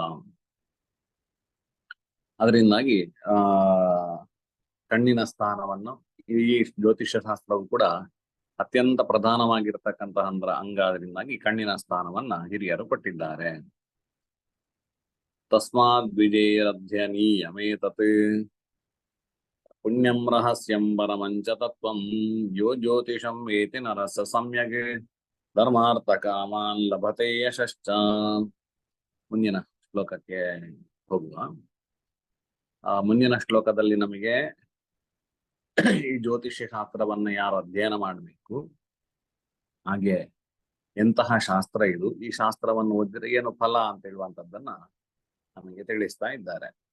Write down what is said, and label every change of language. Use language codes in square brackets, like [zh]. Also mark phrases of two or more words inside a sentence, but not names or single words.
[kn] ಅದರಿಂದಾಗಿ ಕಣ್ಣಿನ ಸ್ಥಾನವನ್ನು ಈ ಜ್ಯೋತಿಷ್ಯ ಶಾಸ್ತ್ರವು ಕೂಡ ಅತ್ಯಂತ ಪ್ರಧಾನವಾಗಿರ್ತಕ್ಕಂತಹ ಅಂಗ. ಅದರಿಂದಾಗಿ ಕಣ್ಣಿನ ಸ್ಥಾನವನ್ನ ಹಿರಿಯರು ಕೊಟ್ಟಿದ್ದಾರೆ. [sa] ತಸ್ಮಾದ್ ದ್ವಿಜೇರಧ್ಯನೀಯಮೇತತ್, ಪುಣ್ಯಂ ರಹಸ್ಯಂ ಪರಮಂಚ ತತ್ವಂ ಯೋ ಜ್ಯೋತಿಷಂ ವೇತಿ ನರಸ ಸಮ್ಯಗ್ ಧರ್ಮಾರ್ಥ ಕಾಮಾನ್ ಲಭತೆ ಯಶಶ್ಚ. [kn] ಮುಂದಿನ ಶ್ಲೋಕಕ್ಕೆ ಹೋಗುವ. ಮುಂದಿನ ಶ್ಲೋಕದಲ್ಲಿ ನಮಗೆ ಈ ಜ್ಯೋತಿಷ್ಯ ಶಾಸ್ತ್ರವನ್ನ ಯಾರು ಅಧ್ಯಯನ ಮಾಡಬೇಕು, ಹಾಗೆ ಎಂತಹ ಶಾಸ್ತ್ರ ಇದು, ಈ ಶಾಸ್ತ್ರವನ್ನು ಓದಿದ್ರೆ ಏನು ಫಲ ಅಂತ ಹೇಳುವಂತದ್ದನ್ನ ನಮಗೆ ತಿಳಿಸ್ತಾ ಇದ್ದಾರೆ.